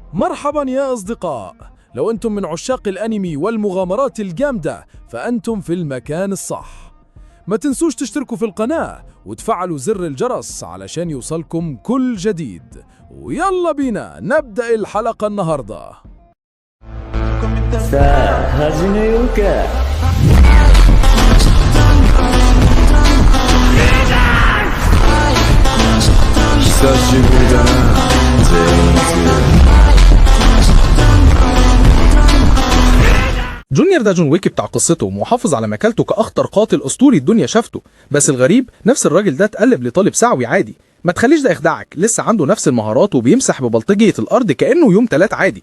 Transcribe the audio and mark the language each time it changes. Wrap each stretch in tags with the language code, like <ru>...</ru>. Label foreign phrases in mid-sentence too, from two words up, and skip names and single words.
<ar>مرحبا يا أصدقاء، لو أنتم من عشاق الأنمي والمغامرات الجامدة فأنتم في المكان الصح. ما تنسوش تشتركوا في القناة وتفعلوا زر الجرس علشان يوصلكم كل جديد. ويلا بينا نبدأ الحلقة النهاردة.</ar> <ja>さあ始めようか。久しぶりだな全員。</ja> <ar>جونيور ده جون ويك بتاع قصته ومحافظ على مكانته كأخطر قاتل أسطوري الدنيا شافته، بس الغريب نفس الراجل ده اتقلب لطالب ثانوي عادي. ما تخليش ده يخدعك، لسه عنده نفس المهارات وبيمسح ببلطجية الأرض كأنه يوم تلات عادي.</ar>